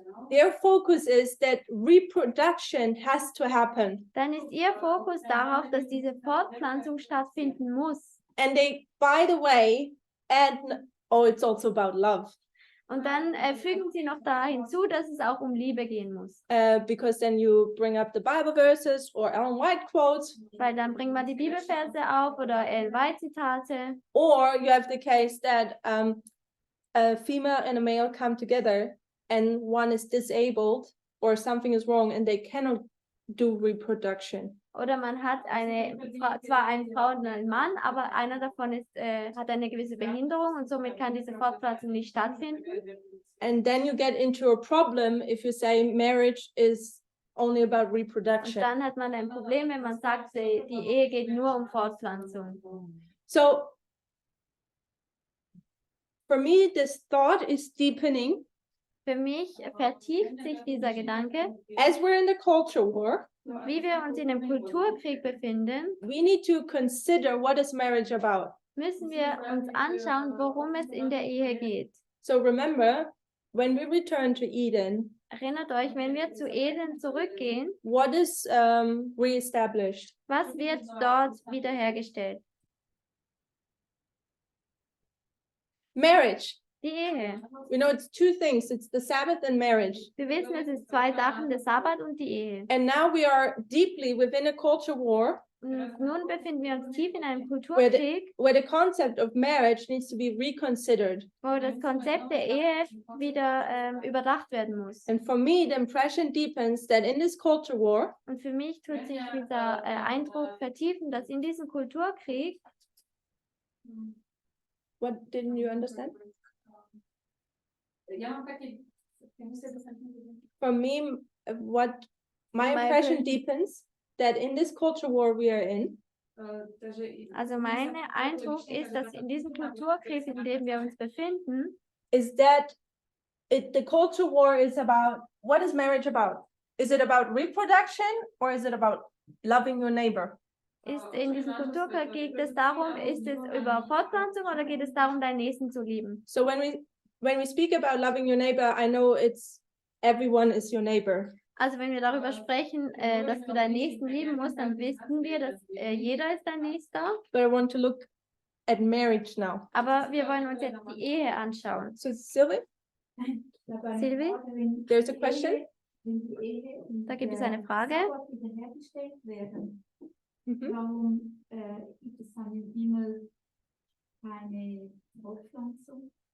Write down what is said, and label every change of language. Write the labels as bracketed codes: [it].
[en] their focus is that reproduction has to happen. [de] dann ist ihr Fokus darauf, dass diese Fortpflanzung stattfinden muss. [en] And they, by the way, add, oh, it's also about love. [de] Und dann fügen sie noch da hinzu, dass es auch um Liebe gehen muss. [en] Because then you bring up the Bible verses or Ellen White quotes, [de] Weil dann bringt man die Bibelverse auf oder Ellen White Zitate. [en] or you have the case that a female and a male come together and one is disabled or something is wrong and they cannot do reproduction. [de] Oder man hat zwar eine Frau und einen Mann, aber einer davon hat eine gewisse Behinderung und somit kann diese Fortpflanzung nicht stattfinden. [en] And then you get into a problem if you say marriage is only about [de] Und [en] reproduction. [de] dann hat man ein Problem, wenn man sagt, die Ehe geht nur um Fortpflanzung. [en] So for me, this thought is deepening [de] Für mich vertieft sich dieser Gedanke, [en] as we're in the culture war. [de] wie wir uns in einem Kulturkrieg befinden, [en] We need to consider what is marriage about. [de] müssen wir uns anschauen, worum es in der Ehe geht. [en] So remember, when we return to Eden, [de] Erinnert euch, wenn wir zu Eden zurückgehen, [en] what is reestablished? [de] was wird dort wiederhergestellt? [en] Marriage. [de] Die Ehe. [en] We know it's two things. It's the Sabbath and marriage. [de] Wir wissen, es ist zwei Sachen, der Sabbat und die Ehe. [en] And now we are deeply within a culture war [de] Und nun befinden wir uns tief in einem Kulturkrieg, [en] where the concept of marriage needs to be reconsidered. [de] wo das Konzept der Ehe wieder überdacht werden muss. [en] And for me, the impression deepens that in this culture war, [de] Und für mich tut sich dieser Eindruck vertiefen, dass in diesem Kulturkrieg, [en] what didn't you understand? Ja, can you say the sentence again? For me, what my My impression impression- deepens that in this culture war we are in, [de] also mein Eindruck ist, dass in diesem Kulturkrieg, in dem wir uns befinden, [en] is that the culture war is about, what is marriage about? Is it about reproduction or is it about loving your neighbor? [de] ist in diesem Kulturkrieg, geht es darum, ist es über Fortpflanzung oder geht es darum, deinen Nächsten zu lieben? [en] So when we speak about loving your neighbor, I know it's everyone is your neighbor. [de] Also wenn wir darüber sprechen, dass du deinen Nächsten lieben musst, dann wissen wir, dass jeder ist dein Nächster. [en] But I want to look at marriage now. [de] Aber wir wollen uns jetzt die Ehe anschauen. [en] So Sylvie, [de] Silvi, [en] there's a question. [de] da gibt es eine Frage. Mhm. Warum gibt es dann im Himmel keine Fortpflanzung?